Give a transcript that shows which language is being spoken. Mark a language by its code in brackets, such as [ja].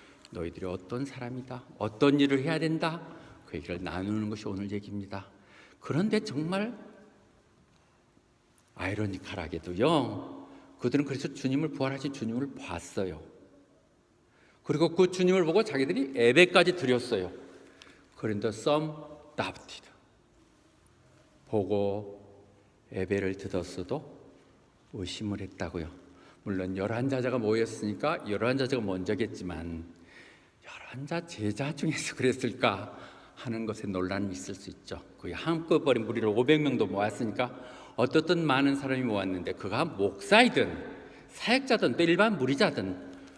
[ko] 너희들이 어떤 사람이다, 어떤 일을 해야 된다, 그 얘기를 나누는 것이 오늘 얘기입니다. 그런데 정말 아이러니컬하게도요, 그들은 그래서 주님을, 부활하신 주님을 봤어요. 그리고 그 주님을 보고 자기들이 예배까지 드렸어요. 그런데 [en] some doubted. [ko] 보고 예배를 드렸어도 의심을 했다고요. 물론 11제자가 모였으니까 11제자가 먼저겠지만 11 제자 중에서 그랬을까 하는 것에 논란이 있을 수 있죠. 거의 한꺼번에 무리를 500명도 모았으니까 어떻든 많은 사람이 모았는데 그가 목사이든 사역자든 또 일반 무리자든